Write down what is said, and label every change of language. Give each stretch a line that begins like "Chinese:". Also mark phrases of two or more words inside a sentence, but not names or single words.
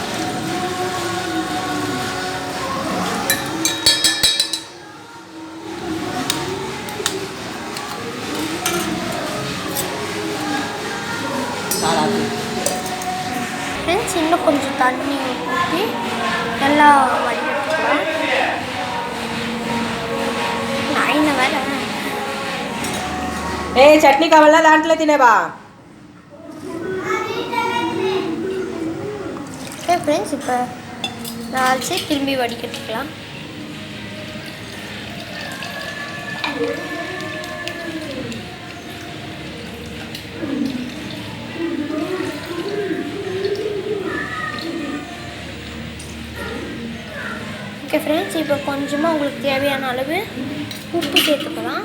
Tamil: ஃப்ரெண்ட்ஸ், இன்னும் கொஞ்சம் தண்ணி ஊற்றி நல்லா வடிகட்டிக்கலாம்.
Telugu: చట్నీ కావాలా దాంట్లో తినేవా?
Tamil: ஃப்ரெண்ட்ஸ், இப்போ நாலு திரும்பி வடிகட்டிக்கலாம்.
English: OK friends,
Tamil: இப்போ கொஞ்சமாக உங்களுக்கு தேவையான அளவு உப்பு சேர்த்துக்கலாம்.